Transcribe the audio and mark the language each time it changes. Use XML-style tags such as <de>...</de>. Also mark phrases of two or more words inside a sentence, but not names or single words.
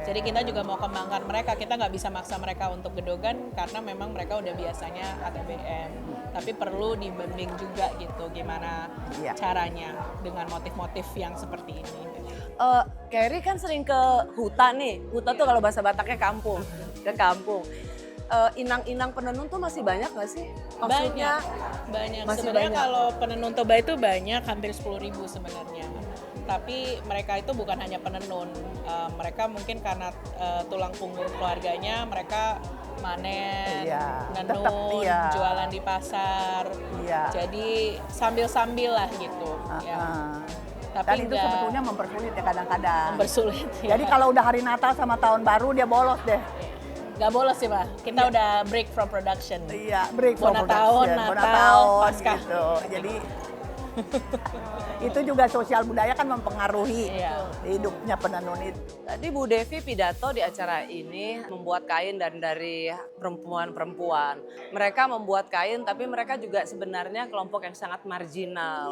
<id>Jadi kita juga mau kembangkan mereka. Kita nggak bisa maksa mereka untuk gedogan karena memang mereka udah biasanya ATBM. Tapi perlu dibimbing juga gitu gimana Iya. caranya dengan motif-motif yang seperti ini. Kerry kan sering ke Huta nih. Huta tuh kalau bahasa Bataknya kampung, ke kampung. Inang-inang penenun tuh masih banyak nggak sih? Maksudnya Banyak. masih Sebenarnya banyak. kalau penenun Toba itu banyak, hampir 10.000 sebenarnya. Tapi mereka itu bukan hanya penenun. Mereka mungkin karena tulang punggung keluarganya, mereka manen, Iya, nenun, tetap, iya. jualan di pasar. Iya. Jadi sambil-sambil lah gitu. Ya. Dan Tapi itu nggak sebetulnya mempersulit ya kadang-kadang. mempersulit. Ya. Jadi kalau udah hari Natal sama Tahun Baru dia bolos deh. Nggak bolos sih, Pak. Kita udah</id> <en>break from production. Iya, break for</en> <id>Bonatahun, production. Natal, Paskah. gitu. Jadi itu juga sosial budaya kan mempengaruhi Iya. hidupnya penenun itu. tadi Bu Devi pidato di acara ini membuat kain dan dari perempuan-perempuan. Mereka membuat kain tapi mereka juga sebenarnya kelompok yang sangat marginal.</id>